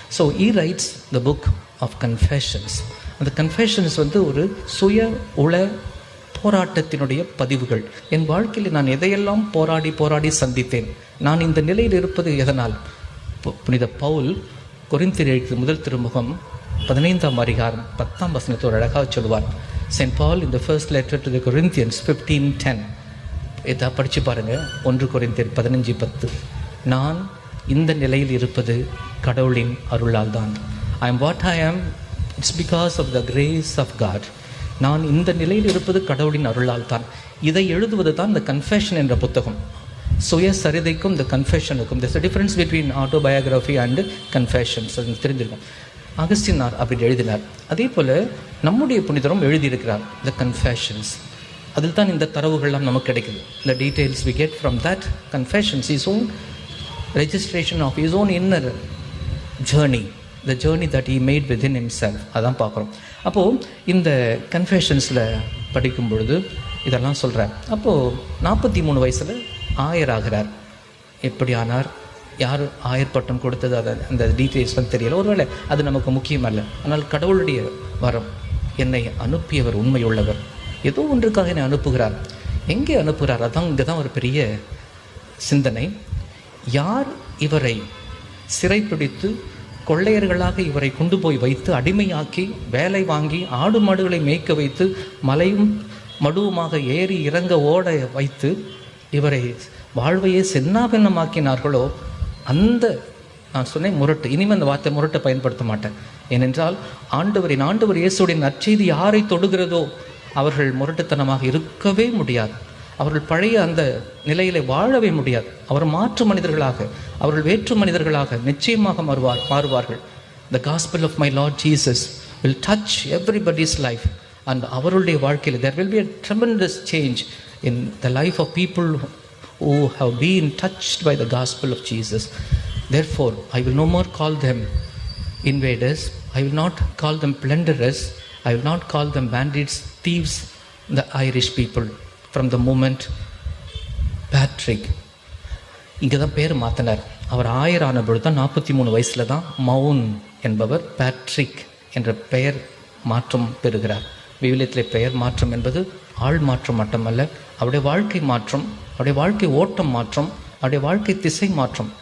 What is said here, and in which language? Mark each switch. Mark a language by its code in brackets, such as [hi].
[en] So he writes the book of confessions. [ta] அந்த confessions வந்து ஒரு சுய உள போராட்டத்தினுடைய பதிவுகள். என் வாழ்க்கையில் நான் எதையெல்லாம் போராடி சந்தித்தேன், நான் இந்த நிலையில் இருப்பது எதனால்? புனித பவுல் கொரிந்தியர் எழுதிய முதல் திருமுகம் 15ஆம் அதிகாரம் 10ஆம் வசனத்தோடு அழகாக சொல்வார். [en] Saint Paul in the first letter to the Corinthians 15:10. [ta] இதை படித்து பாருங்கள். [en] 1 கொரிந்தியர் 15:10. [ta] நான் இந்த நிலையில் இருப்பது கடவுளின் அருளால் தான். [en] I am what I am, it's because of the grace of God. [ta] நான் இந்த நிலையில் இருப்பது கடவுளின் அருளால் தான். இதை எழுதுவது தான் இந்த கன்ஃபெஷன் என்ற புத்தகம். சுயசரிதைக்கும் இந்த கன்ஃபெஷனுக்கும் [en] there's a difference between autobiography and confessions. [ta] அது தெரிஞ்சிருக்கும். அகஸ்டினார் அப்படி எழுதினார். அதே போல் நம்முடைய புனிதரும் எழுதியிருக்கிறார் த கன்ஃபெஷன்ஸ். அதில் தான் இந்த தரவுகள்லாம் நமக்கு கிடைக்குது. [en] the details we get from that confessions, his own registration of his own inner journey, the journey that he made within himself. [ta] அதான் பார்க்குறோம். அப்போது இந்த கன்ஃபெஷன்ஸில் படிக்கும் பொழுது இதெல்லாம் சொல்கிறார். அப்போது 43 வயசில் ஆயராகிறார். எப்படி ஆனார், யார் ஆயர் பட்டம் கொடுத்தது, அதை அந்த டீட்டெயில்ஸ்லாம் தெரியல. ஒருவேளை அது நமக்கு முக்கியம் அல்ல. ஆனால் கடவுளுடைய வரம், என்னை அனுப்பியவர் உண்மையுள்ளவர், ஏதோ ஒன்றுக்காக என்னை அனுப்புகிறார். எங்கே அனுப்புகிறார்? அதான் இங்கே தான் ஒரு பெரிய சிந்தனை. யார் இவரை சிறைப்பிடித்து கொள்ளையர்களாக இவரை கொண்டு போய் வைத்து அடிமையாக்கி வேலை வாங்கி ஆடு மாடுகளை மேய்க்க வைத்து மலையும் மடுவுமாக ஏறி இறங்க ஓட வைத்து இவரை வாழ்வையே சென்னாபின்னமாக்கினார்களோ அந்த, நான் சொன்னேன் முரட்டு, இனிமேல் அந்த வார்த்தை முரட்டை பயன்படுத்த மாட்டேன். ஏனென்றால் ஆண்டவர் இயேசுடைய நற்செய்தி யாரை தொடுகிறதோ அவர்கள் முரட்டுத்தனமாக இருக்கவே முடியாது. அவர்கள் பழைய அந்த நிலையிலே வாழவே முடியாது. அவர் மாற்று மனிதர்களாக, அவர்கள் வேற்று மனிதர்களாக நிச்சயமாக மாறுவார்கள். [en] The gospel of my Lord Jesus will touch everybody's life. And [ta] அவருடைய வாழ்க்கையில் [en] there will be a tremendous change in the life of people who have been touched by the gospel of Jesus. Therefore, I will no more call them invaders. I will not call them plunderers. I will not call them bandits, thieves, the Irish people. From the moment [ta] Patrick இங்கே தான் பேர் மாற்றினார். அவர் ஆயரான பொழுது தான் 43 வயசில் தான் மவுன் என்பவர் Patrick என்ற பெயர் மாற்றம் பெறுகிறார். விவிலியத்திலே பெயர் மாற்றம் என்பது ஆள் மாற்றம் மட்டுமல்ல, அவருடைய வாழ்க்கை மாற்றம், அவருடைய வாழ்க்கை ஓட்டம் மாற்றம், அவருடைய வாழ்க்கை திசை மாற்றம்.